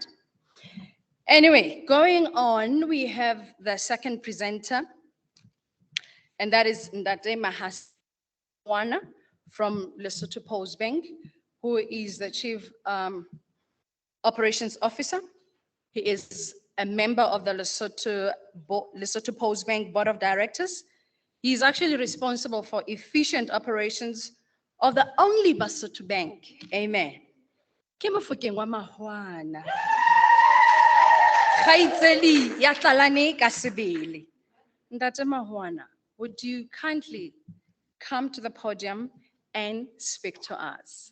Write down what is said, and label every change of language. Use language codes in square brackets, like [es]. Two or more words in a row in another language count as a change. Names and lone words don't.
[en] Anyway, going on, we have the second presenter, and that is Ndate Mahaswana from Lesotho Post Bank, who is the Chief Operations Officer. He is a member of the Lesotho Post Bank Board of Directors. He is actually responsible for efficient operations of the only Basotho bank. [st] Amen. Ke Mofokeng wa Mahwana. Kgaitsedi ya tlalane ka sebele. Ntate Mahwana, [en] would you kindly come to the podium and speak to us?